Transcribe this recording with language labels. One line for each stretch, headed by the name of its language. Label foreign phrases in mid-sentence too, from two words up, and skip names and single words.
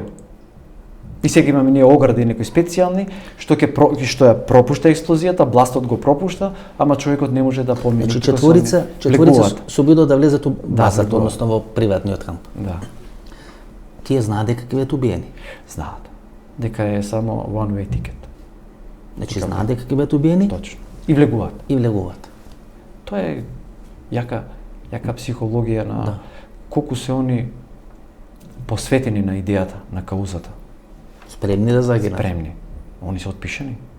Macedonian: И сега имаме ние огради некои специјални што ја пропушта експлозијата, бластот го пропушта, ама човекот не може да помине. Значи четворица се обидува да влезат у базата, односно во приватниот камп. Да. Тие знаат дека ќе бидат убиени. Знаат дека е само
English: one way ticket.
Macedonian: Значи знаат дека ќе бидат убиени. Точно. И влегуваат. И влегуваат. Тоа е јака психологија на колку се они посветени на идејата, на каузата. Спремни да загинат. Спремни. Они се отпишани.